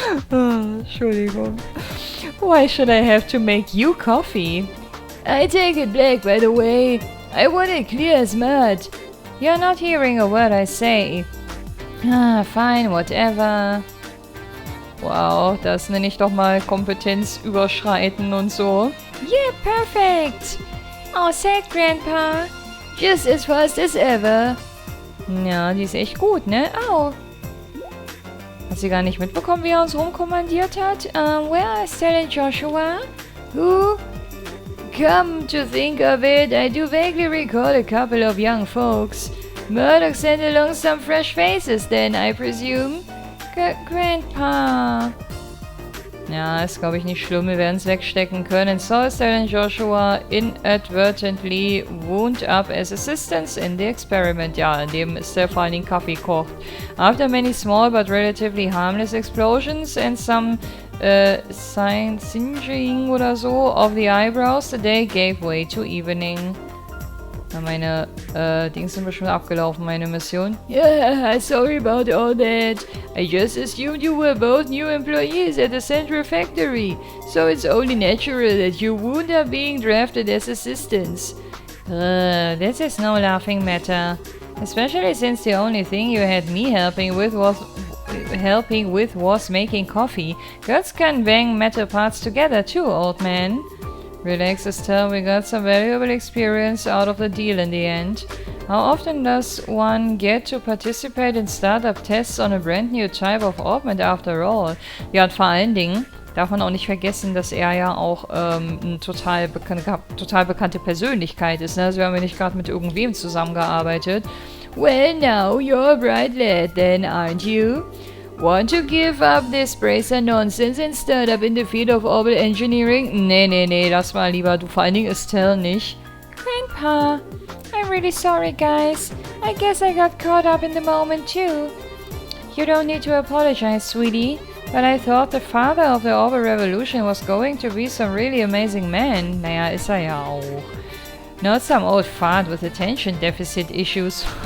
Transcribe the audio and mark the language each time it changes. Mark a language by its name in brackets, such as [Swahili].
[German] Entschuldigung. [English] Why should I have to make you coffee? I take it back, by the way. I want it clear as mud. You're not hearing a word I say. Ah, fine, whatever. [German] Wow, das nenne ich doch mal Kompetenz überschreiten und so. [English] Yeah, perfect. Oh, sad, Grandpa. Just as fast as ever. [German] Ja, die ist echt gut, ne? Au. Hat sie gar nicht mitbekommen, wie er uns rumkommandiert hat? [English] Where is Stella Joshua? Who? Come to think of it, I do vaguely recall a couple of young folks. Murdoch sent along some fresh faces then, I presume. Grandpa. [German] Ja, ist glaube ich nicht schlimm, wir werden es wegstecken können. [English] So Stella Joshua inadvertently wound up as assistants in the experiment. [German] Ja, in dem ist der vor allen Dingen Kaffee kocht. [English] After many small but relatively harmless explosions and some singeing [German] oder so [English] of the eyebrows, the day gave way to evening. [German] Na, meine Dings sind bestimmt abgelaufen, meine Mission. [English] Yeah, sorry about all that. I just assumed you were both new employees at the Central Factory, so it's only natural that you wound up being drafted as assistants. This is no laughing matter. Especially since the only thing you had me helping with was making coffee. Girls can bang metal parts together too, old man. Relax, Estelle, we got some valuable experience out of the deal in the end. How often does one get to participate in startup tests on a brand new type of augment after all? [German] Ja, und vor allen Dingen darf man auch nicht vergessen, dass er ja auch eine total bekannte Persönlichkeit ist. Ne? Also wir haben ja nicht gerade mit irgendwem zusammengearbeitet. [English] Well, now, you're a bright lad then, aren't you? Want to give up this bracer nonsense and start up in the field of orbital engineering? [German] Nee, lass mal lieber, du vor allen Dingen Estelle nicht. [English] Grandpa, I'm really sorry, guys. I guess I got caught up in the moment too. You don't need to apologize, sweetie. But I thought the father of the orbital revolution was going to be some really amazing man. [German] Naja, ist er ja auch. [English] Not some old fart with attention deficit issues.